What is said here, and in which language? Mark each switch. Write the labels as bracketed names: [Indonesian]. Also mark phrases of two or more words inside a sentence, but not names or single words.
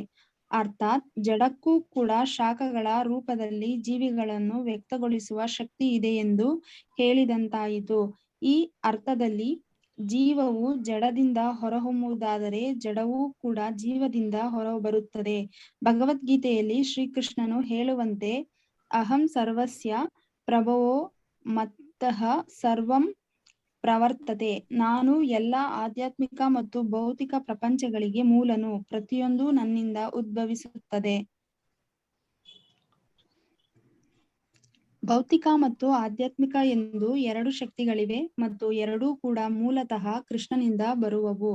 [Kannada] ಅರ್ಥಾತ್ ಜಡಕ್ಕೂ ಕೂಡ ಶಾಖಗಳ ರೂಪದಲ್ಲಿ ಜೀವಿಗಳನ್ನು ವ್ಯಕ್ತಗೊಳಿಸುವ ಶಕ್ತಿ ಇದೆ ಎಂದು ಹೇಳಿದಂತಾಯಿತು. ಈ ಅರ್ಥದಲ್ಲಿ ಜೀವವು ಜಡದಿಂದ ಹೊರಹೊಮ್ಮುವುದಾದರೆ ಜಡವೂ ಕೂಡ ಜೀವದಿಂದ ಹೊರಬರುತ್ತದೆ. ಭಗವದ್ಗೀತೆಯಲ್ಲಿ ಶ್ರೀಕೃಷ್ಣನು ಹೇಳುವಂತೆ [Sanskrit] ಅಹಂ ಸರ್ವಸ್ಯ ಪ್ರಭವೋ ಮತ್ತಃ ಸರ್ವಂ ಪ್ರವರ್ತತೆ. [Kannada] ನಾನು ಎಲ್ಲ ಆಧ್ಯಾತ್ಮಿಕ ಮತ್ತು ಭೌತಿಕ ಪ್ರಪಂಚಗಳಿಗೆ ಮೂಲನು, ಪ್ರತಿಯೊಂದು ನನ್ನಿಂದ ಉದ್ಭವಿಸುತ್ತದೆ. ಭೌತಿಕ ಮತ್ತು ಆಧ್ಯಾತ್ಮಿಕ ಎಂದು 2 ಶಕ್ತಿಗಳಿವೆ ಮತ್ತು ಎರಡೂ ಕೂಡ ಮೂಲತಃ ಕೃಷ್ಣನಿಂದ ಬರುವವು.